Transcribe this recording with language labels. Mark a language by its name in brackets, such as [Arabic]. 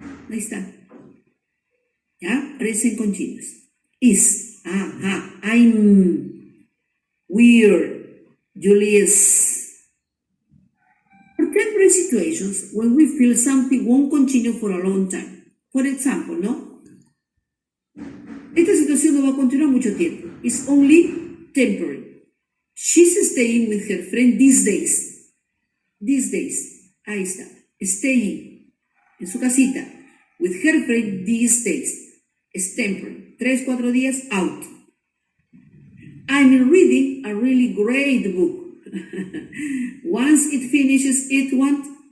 [Spanish] Ahí está. ¿Ya? Present continuous. Is. [English] I'm. We're. Julius. For temporary situations, when we feel something won't continue for a long time. For example, [Spanish] ¿no? Esta situación no va a continuar mucho tiempo. [English] It's only temporary. She's staying with her friend these days. These days. [Spanish] Ahí está. Staying. En su casita. [English] With her friend these days. It's temporary. 3-4 días out. I'm reading a really great book. Once it finishes, it won't.